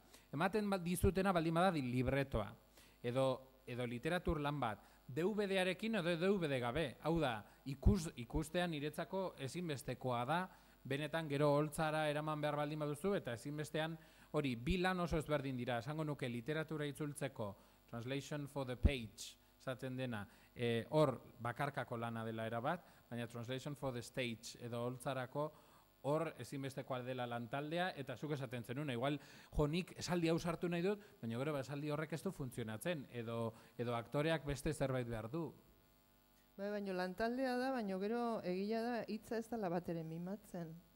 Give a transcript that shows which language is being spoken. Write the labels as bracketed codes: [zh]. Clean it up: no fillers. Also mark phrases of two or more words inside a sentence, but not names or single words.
[eu] Ematen dizutena baldin bada libretoa, edo literatur lan bat, DVD-arekin edo DVD gabe. Hau da, ikustean niretzako ezinbestekoa da, benetan gero holtzara eraman behar baldin baduzu, eta ezinbestean hori, bi lan oso ezberdin dira, esango nuke literatura itzultzeko, [en] translation for the page, [eu] esaten dena, hor bakarkako lana dela erabat, baina [en] translation for the stage, [eu] edo holtzarako, hor ezinbestekoa dela lantaldea, eta zuk esaten zenuna, igual nik esaldi hau sartu nahi dut, baina gero esaldi horrek ez du funtzionatzen, edo aktoreak beste zerbait behar du. Baina lantaldea da, baina gero egia da hitza ez dela bat ere mimatzen.